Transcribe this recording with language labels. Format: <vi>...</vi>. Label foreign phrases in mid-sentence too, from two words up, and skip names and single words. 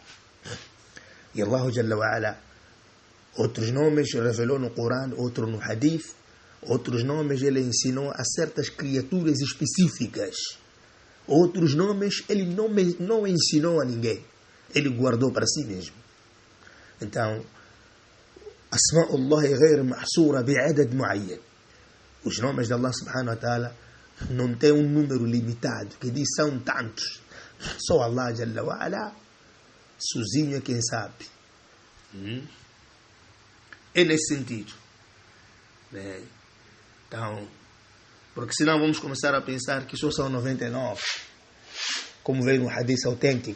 <pt>E Allah</pt> <ar>جل وعلا,</ar> <pt>outros nomes revelou no Corão, outros no Hadith, outros nomes ele ensinou a certas criaturas específicas, outros nomes ele não ensinou a ninguém, ele guardou para si mesmo. Então,</pt> <ar>أسماء الله غير محصورة بعدد معين.</ar> <pt>Os nomes de Allah</pt> <ar>سبحانه وتعالى</ar> <pt>não tem um número limitado que diz são tantos. Só Allah</pt> <ar>جل وعلا</ar> <pt>sozinho é quem sabe. É nesse sentido, né? Então, porque senão vamos começar a pensar que só são 99, como veio no hadith autêntico.</pt>